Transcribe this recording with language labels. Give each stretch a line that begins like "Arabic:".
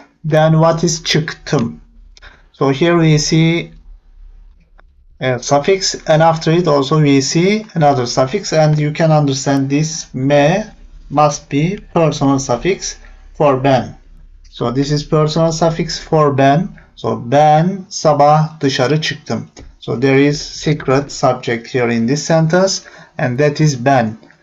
English: Then what is çıktım? So here we see a suffix, and after it also we see another suffix, and you can understand this me must be personal suffix for ben. So this is personal suffix for ben.
Turkish: So ben sabah dışarı çıktım.
English: So there is secret subject here in this sentence, and that is ben.